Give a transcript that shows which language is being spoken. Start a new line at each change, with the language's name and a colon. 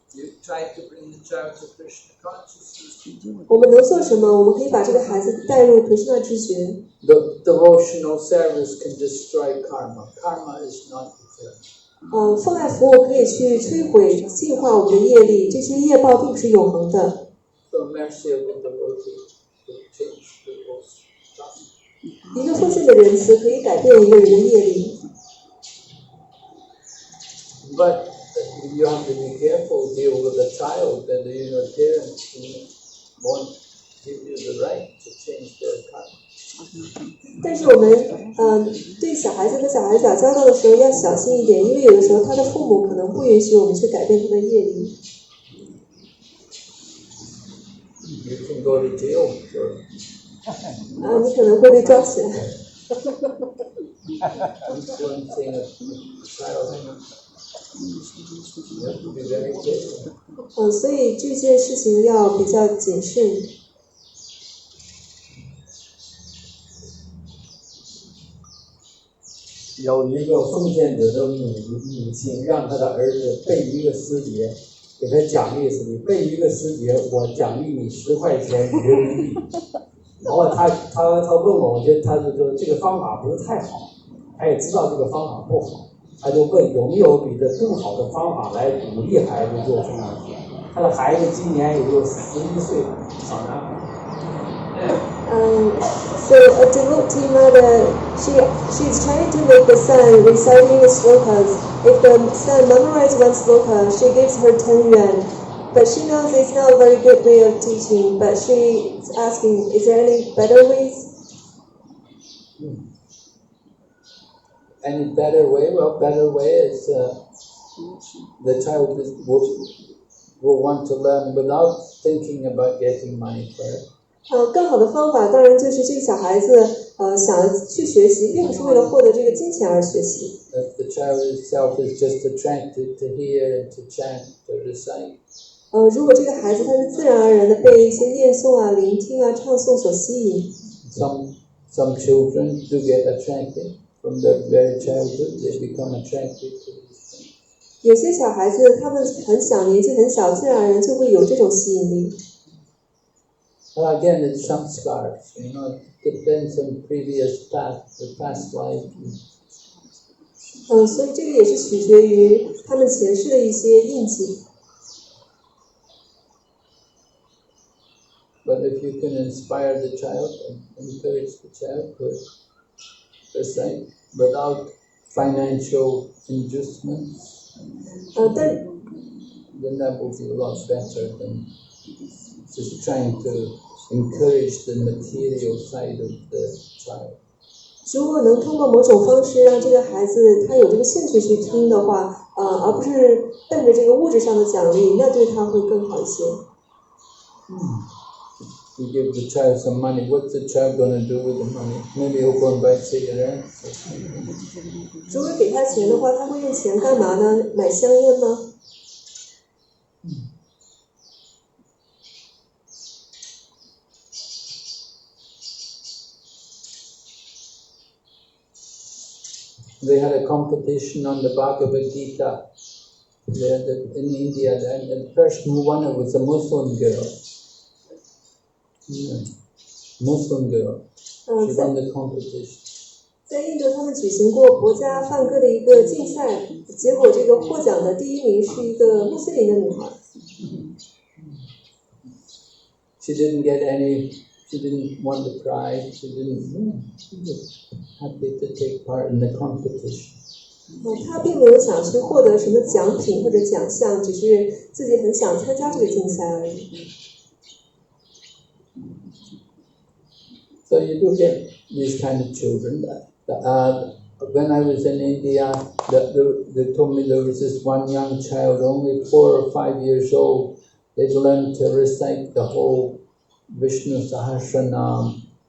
English: You try to bring the child to Krishna consciousness.
Chinese: 我们能做什么？我们可以把这个孩子带入Krishna知觉。
English: The devotional service can destroy karma. Karma is not eternal.
Chinese: 奉爱服务可以去摧毁、净化我们的业力，这些业报并不是永恒的。
English: So mercy of the devotee will change people's karma.
Chinese: 一个奉献的仁慈可以改变一个人的业力。
English: But you have to be careful, deal with a child, that your parents won't give you the right to change their karma.
Chinese: 但是我们对小孩子和小孩子打交道的时候要小心一点，因为有的时候他的父母可能不允许我们去改变他的业力。
English: You can go to jail for
Chinese: 你可能会被抓起来。
English: influencing a child. You have to be very careful.
Chinese: 所以这件事情要比较谨慎。有一个奉献者的母亲让他的儿子背一个诗节，给他奖励是你背一个诗节，我奖励你10块钱人民币。然后他问我，我觉得他就说这个方法不是太好，他也知道这个方法不好，他就问有没有比这更好的方法来鼓励孩子做奉献。他的孩子今年也就11岁，小男孩。
English: So a devotee mother, she's trying to make the son reciting the slokas. If the son memorizes one sloka, she gives her 10 yuan. But she knows it's not a very good way of teaching. But she's asking, is there any better ways? Any better way? Well, better way is the child will want to learn without thinking about getting money for it.
Chinese: 更好的方法当然就是这个小孩子想去学习，并不是为了获得这个金钱而学习。
English: The child itself is just attracted to hear and to chant, to recite.
Chinese: 如果这个孩子他是自然而然的被一些念诵啊、聆听啊、唱诵所吸引。
English: Some children do get attracted from their very childhood. They become attracted to these things.
Chinese: 有些小孩子他们很小，年纪很小，自然而然就会有这种吸引力。
English: Well, again, it's some scars. It depends on previous past life.
Chinese: 所以这个也是取决于他们前世的一些印记。
English: But if you can inspire the child and encourage the child to recite without financial inducements, then that will be a lot better than just trying to encourage the material side of the child.
Chinese: 如果能通过某种方式让这个孩子他有这个兴趣去听的话，而不是奔着这个物质上的奖励，那对他会更好一些。
English: You give the child some money, what's the child going to do with the money? Maybe he'll go and buy cigarettes.
Chinese: 如果给他钱的话，他会用钱干嘛呢？买香烟吗？
English: They had a competition on the Bhagavad Gita in India, and the first one was a Muslim girl. Muslim girl. She won the competition.
Chinese: 在印度，他们举行过国家梵歌的一个竞赛，结果这个获奖的第1名是一个穆斯林的女孩。
English: She didn't get any She didn't want the prize. She was happy to take part in the competition.
Chinese: 他并没有想去获得什么奖品或者奖项，只是自己很想参加这个竞赛而已。
English: So you do get these kind of children. When I was in India, they told me there was this one young child, only 4 or 5 years old. They'd learned to recite the whole Vishnu Sahasranam.